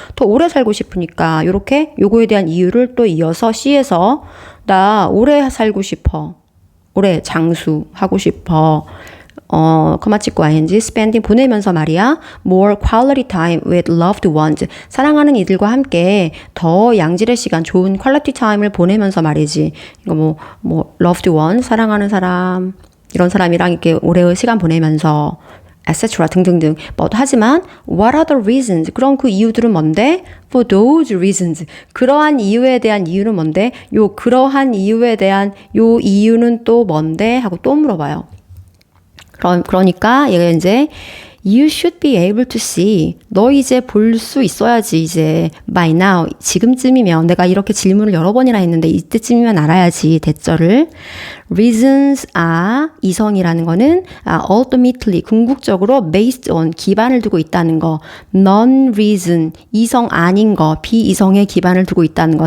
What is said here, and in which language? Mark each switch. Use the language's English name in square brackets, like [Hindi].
[Korean] 더 오래 살고 싶으니까 요렇게 요거에 대한 이유를 또 이어서 C에서 나 오래 살고 싶어. 오래 장수하고 싶어. 커마 찍고 ing, spending 보내면서 말이야. [English] more quality time with loved ones. [Korean] 사랑하는 이들과 함께 더 양질의 시간, 좋은 quality time을 보내면서 말이지. 이거 loved one, 사랑하는 사람, 이런 사람이랑 이렇게 오래 시간 보내면서 etc. 등등등. 하지만 [English] what are the reasons? [Korean] 그럼 그 이유들은 뭔데? [English] For those reasons. [Korean] 그러한 이유에 대한 이유는 뭔데? 그러한 이유에 대한 요 이유는 또 뭔데? 하고 또 물어봐요. 그러니까 얘가 이제 [English] You should be able to see. [Korean] 너 이제 볼 수 있어야지 이제 [English] by now. [Korean] 지금쯤이면 내가 이렇게 질문을 여러 번이나 했는데 이때쯤이면 알아야지 대절을. [English] Reasons are [Korean] 이성이라는 거는 ultimately 궁극적으로 [English] based on [Korean] 기반을 두고 있다는 거. Non-reason 이성 아닌 거 비이성에 기반을 두고 있다는 거.